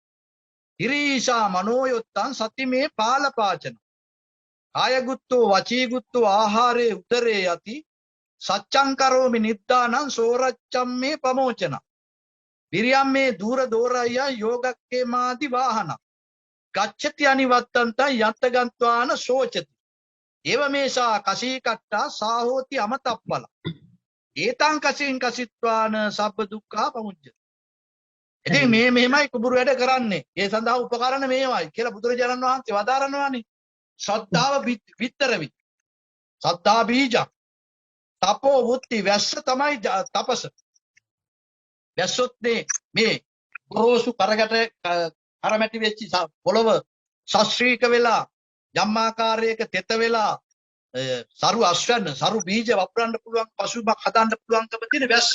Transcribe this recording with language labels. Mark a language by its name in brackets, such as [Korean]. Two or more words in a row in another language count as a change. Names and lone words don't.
[Pali] ඉරීෂා මනෝයොත්තං සතිමේ පාලපාචන. කායගුත්තෝ වචීගුත්තෝ ආහාරේ උදරේ යති සච්ඡං කරෝමි නිද්දානං සෝරච්ඡම් මේ පමෝචන. විරියම් මේ දූර දෝරය යෝගක්කේ මාදි වාහන. ගච්ඡති අනිවත්තන්ත යත්තගන්්වාන සෝචති. ඒව මේසා කසී කට්ටා සාහෝති අමතප්පල. ඒතං කසින් කසිත්වාන සබ්බ දුක්ඛා පමුච්චති. [Sinhala] ඉතින් මේ මෙහෙමයි කුඹුරු වැඩ කරන්නේ. ඒ සඳහා උපකරණ මේවයි කියලා බුදුරජාණන් වහන්සේ වදාරනවානේ. ශ්‍රද්ධාව විතරවි. [Pali] සද්ධා බීජ. තපෝ වුත්ති [Sinhala] වැස්ස තමයි තපස. වැස්සොත් මේ ගොරෝසු කරකට කරමැටි වෙච්ච පොළව ශාස්ත්‍රීක වෙලා යම්මාකාරයක තෙත වෙලා සරු අස්වැන්න සරු බීජ වපුරන්න පුළුවන් පසුබිමක් හදන්න පුළුවන්කම තියෙන වැස්ස.